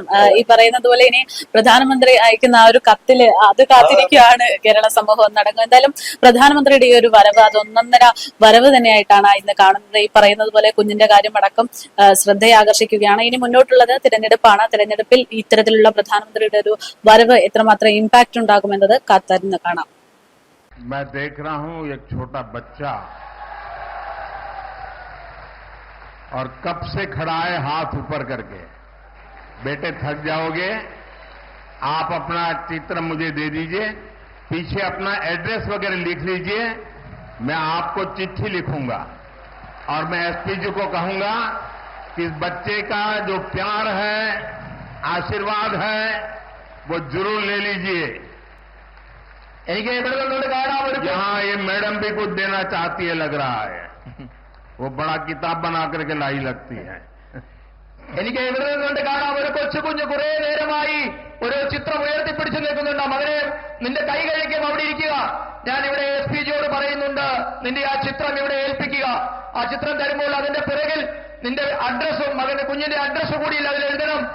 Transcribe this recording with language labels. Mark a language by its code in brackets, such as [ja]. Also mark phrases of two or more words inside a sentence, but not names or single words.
[ml] ഈ പറയുന്നത് പോലെ ഇനി പ്രധാനമന്ത്രി അയക്കുന്ന ആ ഒരു കത്തില് അത് കാത്തിരിക്കുകയാണ് കേരള സമൂഹം ഒന്നടങ്കം. എന്തായാലും പ്രധാനമന്ത്രിയുടെ ഈ ഒരു വരവ് അത് ഒന്നൊന്നര വരവ് തന്നെയായിട്ടാണ് ഇന്ന് കാണുന്നത്. ഈ പറയുന്നത് പോലെ കുഞ്ഞിന്റെ കാര്യം അടക്കം ശ്രദ്ധയെ ആകർഷിക്കുകയാണ്. ഇനി മുന്നോട്ടുള്ളത് തിരഞ്ഞെടുപ്പാണ്. തിരഞ്ഞെടുപ്പിൽ ഇത്തരത്തിലുള്ള പ്രധാനമന്ത്രിയുടെ ഒരു വരവ് എത്രമാത്രം ഇമ്പാക്ട് ഉണ്ടാകുമെന്നത് കാത്തിരുന്ന് കാണാം. [hi] मैं देख रहा हूं एक छोटा बच्चा और कब से खड़ा है हाथ ऊपर करके। बेटे थक जाओगे, आप अपना चित्र मुझे दे दीजिए, पीछे अपना एड्रेस वगैरह लिख लीजिए, मैं आपको चिट्ठी लिखूंगा और मैं एसपी जी को कहूंगा कि इस बच्चे का जो प्यार है, आशीर्वाद है, वो जरूर ले लीजिए। यहाँ ये मैडम भी कुछ देना चाहती है लग रहा है। वो बड़ा किताब बना करके लाई लगती है। [ml] എനിക്ക് ഇവിടെ നിന്നുകൊണ്ട് കാണാം ഒരു കൊച്ചു കുഞ്ഞ് കുറെ നേരമായി ഒരു ചിത്രം ഉയർത്തിപ്പിടിച്ചു നിൽക്കുന്നുണ്ട്. മകനെ, നിന്റെ കൈ കഴിക്കും അവിടെ ഇരിക്കുക. ഞാൻ ഇവിടെ SP ജിയോട് പറയുന്നുണ്ട്, നിന്റെ ആ ചിത്രം ഇവിടെ ഏൽപ്പിക്കുക. ആ ചിത്രം തരുമ്പോൾ അതിന്റെ പിറകിൽ നിന്റെ അഡ്രസ്സും കുഞ്ഞിന്റെ അഡ്രസ്സ് കൂടി അതിൽ എഴുതണം.